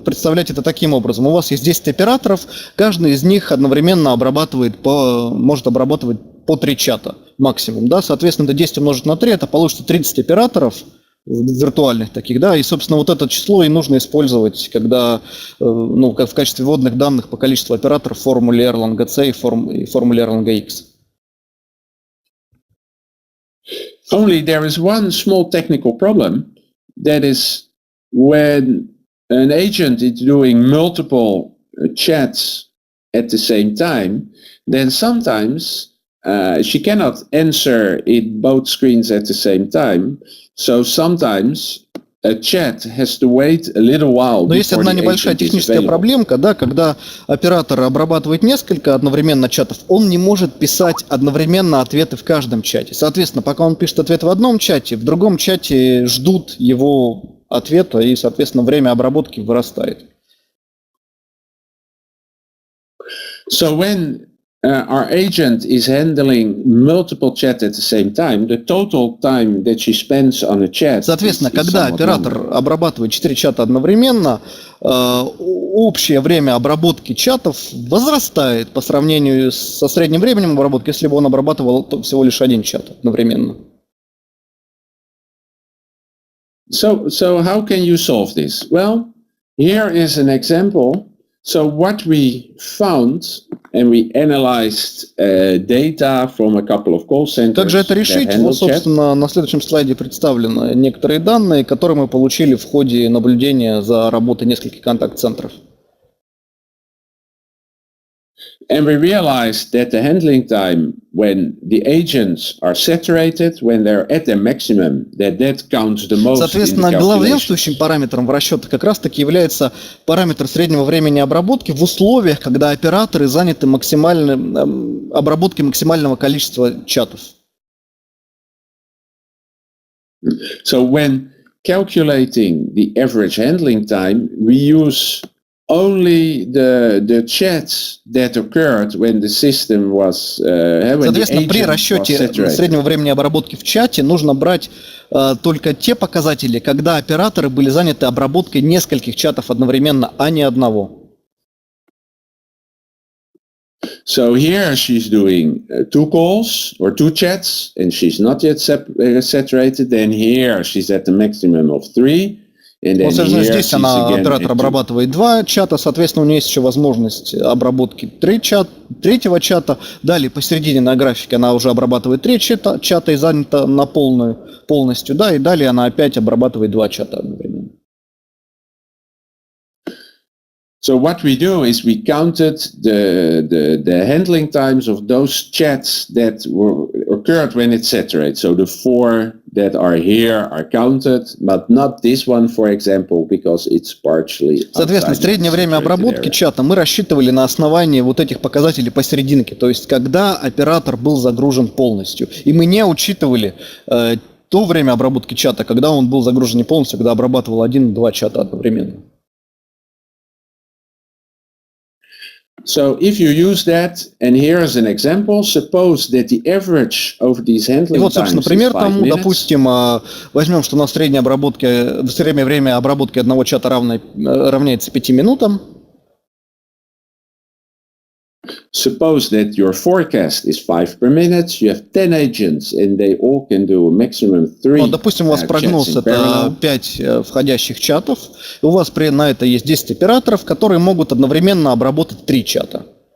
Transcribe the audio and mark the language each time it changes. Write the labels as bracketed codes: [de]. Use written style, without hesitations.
[ru] представлять это таким образом. У вас есть 10 операторов, каждый из них одновременно может обрабатывать по 3 чата максимум. Да? Соответственно, это 10 умножить на 3, это получится 30 операторов виртуальных таких, да, и, собственно, вот это число и нужно использовать, когда, ну, как в качестве вводных данных по количеству операторов в формуле Erlang C и формуле Erlang X. [en] Only there is one small technical problem, that is when an agent is doing multiple chats at the same time, then sometimes she cannot answer in both screens at the same time. So sometimes a chat has to wait a little while. [ru] Но есть одна небольшая техническая проблемка, да, когда оператор обрабатывает несколько одновременно чатов, он не может писать одновременно ответы в каждом чате. Соответственно, пока он пишет ответ в одном чате, в другом чате ждут его ответа, и, соответственно, время обработки вырастает. [en] So when our agent is handling multiple chats at the same time, the total time that she spends on a chat. [ru] Соответственно, когда оператор обрабатывает 4 чата одновременно, общее время обработки чатов возрастает по сравнению со средним временем обработки, если бы он обрабатывал всего лишь 1 чат одновременно. [en] So how can you solve this? Well, here is an example. So what we found, and we analyzed data from a couple of call centers. [ru] Как же это решить? Вот, собственно, на следующем слайде представлены некоторые данные, которые мы получили в ходе наблюдения за работой нескольких контакт-центров. [en] And we realized that the handling time when the agents are saturated, when they're at their maximum, that counts the most. [ru] Соответственно, главенствующим параметром в расчетах как раз-таки является параметр среднего времени обработки в условиях, когда операторы заняты обработкой максимального количества чатов. [en] So when calculating the average handling time, we use only the chats that occurred when the system was [ru] Соответственно, при расчете среднего времени обработки в чате нужно брать только те показатели, когда операторы были заняты обработкой нескольких чатов одновременно, а не одного. [en] So here she's doing 2 calls or 2 chats, and she's not yet saturated. Then here she's at the maximum of 3. [ru] Вот, соответственно, здесь оператор обрабатывает 2 чата, соответственно, у нее есть еще возможность обработки третьего чата. Далее посередине на графике она уже обрабатывает 3 чата и занята на полностью, да, и далее она опять обрабатывает 2 чата одновременно. [en] So what we do is we counted the handling times of those chats that occurred when it saturates. So the 4 that are here are counted, but not this one, for example, because it's partially. [ru] Соответственно, среднее время обработки чата мы рассчитывали на основании вот этих показателей посерединке, то есть когда оператор был загружен полностью. И мы не учитывали то время обработки чата, когда он был загружен не полностью, когда обрабатывал 1-2 чата одновременно. [en] So if you use that, and here is an example, suppose that the average of these handling times is 5 minutes. [ru] И вот, собственно, пример тому, допустим, возьмем, что у нас среднее время обработки одного чата равняется 5 минутам. [en] Suppose that your forecast is 5 per minute, you have 10 agents, and they all can do a maximum 3. [ru] Вот, допустим, у вас прогноз это 5 входящих чатов, и у вас на это есть 10 операторов, которые могут одновременно обработать 3 чата.